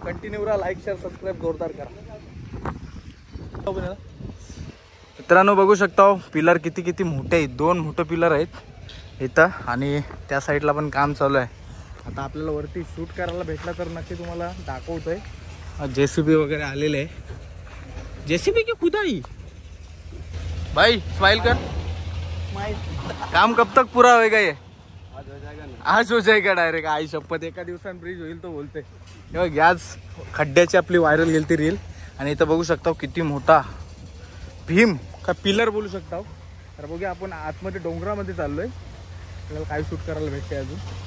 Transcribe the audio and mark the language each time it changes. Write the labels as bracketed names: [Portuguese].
[Marathi] Continue राहा, like share subscribe जोरदार करा. मित्रांनो बघू शकता पिलर किती मोठे आहेत. 2 मोठे पिलर आहेत इथं आणि त्या साईडला पण काम चालू आहे. आता आपल्याला वरती शूट करायला भेटला तर नक्की तुम्हाला दाखवतोय. JCB वगैरे आलेले आहे. [Hindi] JCB की खुदाई भाई स्माइल कर, काम कब तक पूरा होएगा ये? आज हो जाएगा डायरेक्ट. [Marathi] आई शपथ, एका दिवसात ब्रिज होईल तो बोलते. आज खड्ड्याची आपली व्हायरल गेली ती रील. आणि इथं बघू शकता किती मोठा भीम का पिलर बोलू शकता. तर बघूया आपण आतमध्ये डोंगरामध्ये चाललोय, आपल्याला काय शूट करायला भेटते अजून.